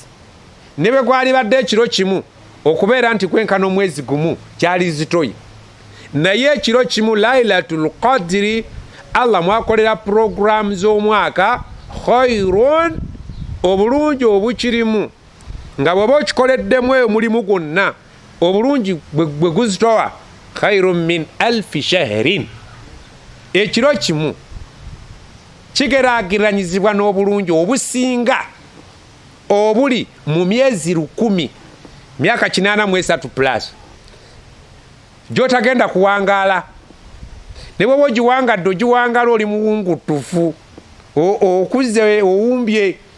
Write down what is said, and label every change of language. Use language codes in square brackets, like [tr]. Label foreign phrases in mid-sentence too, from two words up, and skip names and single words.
[lg] Ne bwe gwali badde ekiro kimu okubeera nti kwenkana omwezi gumu kyali zitoyi. Naye ekiro kimu Laylatul Qadri Allah mwakolera program z'omwaka, khairun, obulungi obukirimu, nga bw'oba okikoleddemu omulimu gwonna obulungi bwe guzitowa, [ar] خير من ألف شهر. [lg] Ekiro kimu kigeraageranyizibwa n'obulungi obusinga obuli mu myezi 1000, myaka 83 plus, gy'otagenda kuwangaala. Ne bw'oba ogiwangadde ogiwangaala oli muwungutufu, okuze owumbye.